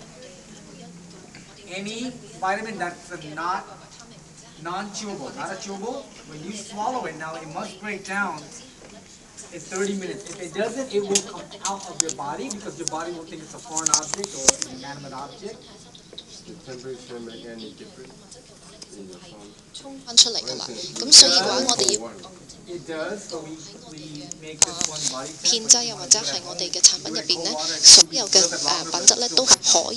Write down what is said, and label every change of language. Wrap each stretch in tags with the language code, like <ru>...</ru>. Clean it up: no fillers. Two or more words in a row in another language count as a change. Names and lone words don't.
<en>Any vitamin that's not non-chewable, not a chewable, when you swallow it now, it must break down in 30 minutes. If it doesn't, it will come out of your body because your body will think it's a foreign object or an inanimate object. The temperature make any difference in your phone?</en> <yue>翻出嚟㗎啦，咁所以嘅話，我哋要</yue> <en>It does, so we make this one body</en> <yue>片劑又或者係我哋嘅產品入邊咧，所有嘅品質咧都係可以。</yue>